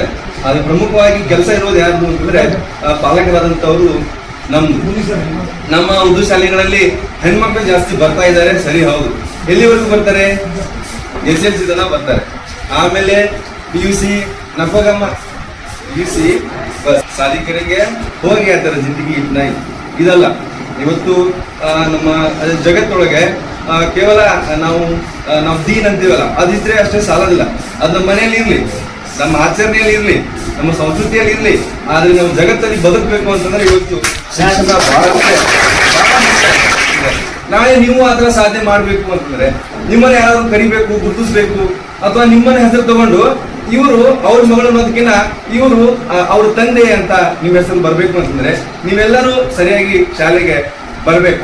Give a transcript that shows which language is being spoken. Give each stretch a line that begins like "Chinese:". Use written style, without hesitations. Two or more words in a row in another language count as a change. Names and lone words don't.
Kannada: ಅದು ಪ್ರಮುಖವಾಗಿ ಕೆಲಸ ಇರೋದು ಯಾರು ಅಂತಂದ್ರೆ ಪಾಲಕರಾದಂಥವ್ರು. ನಮ್ಮ ಉರ್ದು ಶಾಲೆಗಳಲ್ಲಿ ಹೆಣ್ಮಕ್ಳು ಜಾಸ್ತಿ ಬರ್ತಾ ಇದ್ದಾರೆ, ಸರಿ, ಹೌದು. ಎಲ್ಲಿವರೆಗೂ ಬರ್ತಾರೆ? SLC ತನ ಬರ್ತಾರೆ. ಆಮೇಲೆ PUC ನಫಗಮ್ಮ PUC
Hindi: शादी करेंगे हो गया तेरा जिंदगी इतना ही ಇದಲ್ಲ.
Kannada: ಇವತ್ತು ನಮ್ಮ ಜಗತ್ತೊಳಗೆ ಕೇವಲ ನಾವು ದೀನ್ ಅಂತೀವಲ್ಲ ಅದಿದ್ರೆ ಅಷ್ಟೇ ಸಾಲೋದಿಲ್ಲ. ಅದು ನಮ್ಮ ಮನೆಯಲ್ಲಿ ಇರ್ಲಿ, ನಮ್ಮ ಆಚರಣೆಯಲ್ಲಿ ಇರ್ಲಿ, ನಮ್ಮ ಸಂಸ್ಕೃತಿಯಲ್ಲಿ ಇರ್ಲಿ, ಆದ್ರೆ ನಾವು ಜಗತ್ತಲ್ಲಿ ಬದುಕಬೇಕು ಅಂತಂದ್ರೆ ಇವತ್ತು ಶಿಕ್ಷಣ ಬಹಳ ಮುಖ್ಯ. ನಾಳೆ ನೀವು ಆ ಥರ ಸಾಧನೆ ಮಾಡಬೇಕು ಅಂತಂದ್ರೆ ನಿಮ್ಮನ್ನ ಯಾರಾದ್ರೂ ಕರಿಬೇಕು, ಗುರುತಿಸ್ಬೇಕು, ಅಥವಾ ನಿಮ್ಮನ್ನ ಹೆಸರು ತಗೊಂಡು ಇವರು ಅವ್ರ ಮಗಳು ಅನ್ನೋದಕ್ಕಿಂತ ಇವರು ಅವ್ರ ತಂದೆ ಅಂತ ನಿಮ್ಮ ಹೆಸರು ಬರ್ಬೇಕು ಅಂತಂದ್ರೆ ನೀವೆಲ್ಲರೂ ಸರಿಯಾಗಿ ಶಾಲೆಗೆ ಬರ್ಬೇಕು.